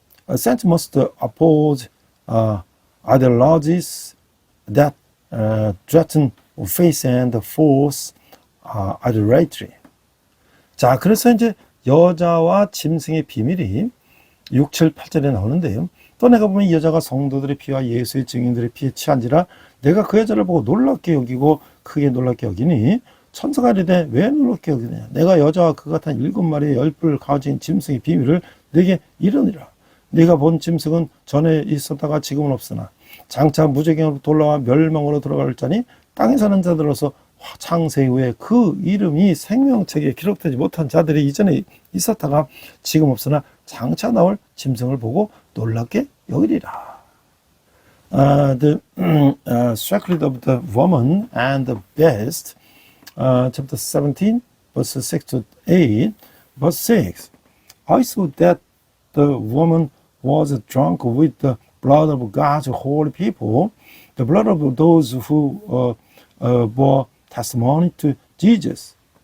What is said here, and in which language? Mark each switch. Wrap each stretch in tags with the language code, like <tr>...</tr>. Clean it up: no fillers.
<en>Saints must oppose ideologies that threaten faith and force idolatry.</en> <ko>자, 그래서 이제 여자와 짐승의 비밀이 6, 7, 8절에 나오는데요. 또 내가 보면 이 여자가 성도들의 피와 예수의 증인들의 피에 취한지라 내가 그 여자를 보고 놀랍게 여기고 크게 놀랍게 여기니 천사가 이르되 왜 놀랍게 여기느냐 내가 여자와 그 같은 7마리의 열뿔을 가진 짐승의 비밀을 내게 이르니라. 네가 본 짐승은 전에 있었다가 지금은 없으나 장차 무저갱으로 올라와 멸망으로 들어갈 자니 땅에 사는 자들로서 창세 후에 그 이름이 생명책에 기록되지 못한 자들이 이전에 있었다가 지금 없으나 장차 나올 짐승을 보고 놀랍게 여기리라.</ko> <en>The secret of the woman and the beast, chapter 17, verses 6 to 8, verse 6. I saw that the woman was drunk with the blood of God's holy people, the blood of those who bore testimony to Jesus.</en>